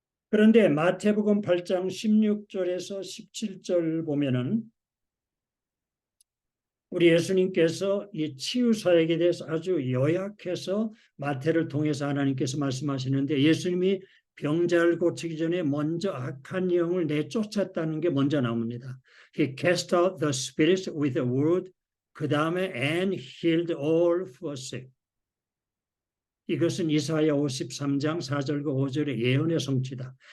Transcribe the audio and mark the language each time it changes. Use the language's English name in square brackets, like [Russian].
[Korean] 그런데 마태복음 8장 16절에서 17절 보면은 우리 예수님께서 이 치유 사역에 대해서 아주 요약해서 마태를 통해서 하나님께서 말씀하시는데 예수님이 병자를 고치기 전에 먼저 악한 영을 내쫓았다는 게 먼저 나옵니다. [English] He cast out the spirits with a word. [Korean] 그 다음에 [English] and healed all who were sick. [Korean] 이것은 이사야 53장 4절과 5절의 예언의 성취다.